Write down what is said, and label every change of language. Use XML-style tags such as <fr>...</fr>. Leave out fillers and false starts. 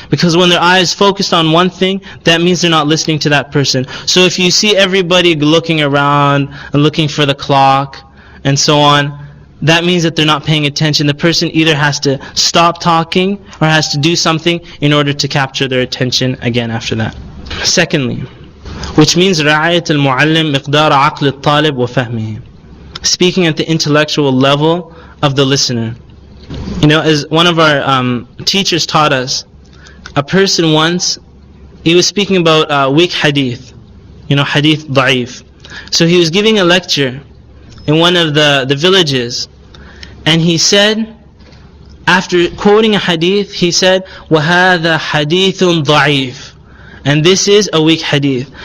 <en>Because when their eye is focused on one thing, that means they're not listening to that person. So if you see everybody looking around and looking for the clock and so on, that means that they're not paying attention. The person either has to stop talking or has to do something in order to capture their attention again after that. Secondly, which means</en> <ar>رعاية المعلم مقدار عقل الطالب وفهمه.</ar> <en>Speaking at the intellectual level of the listener. As one of our teachers taught us, a person once, he was speaking about weak hadith, hadith da'if. So he was giving a lecture in one of the villages, and he said, after quoting a hadith, he said,</en> <ar>وَهَذَا حَدِيثٌ ضَعِيفٌ,</ar> <en>and this is a weak hadith.</en>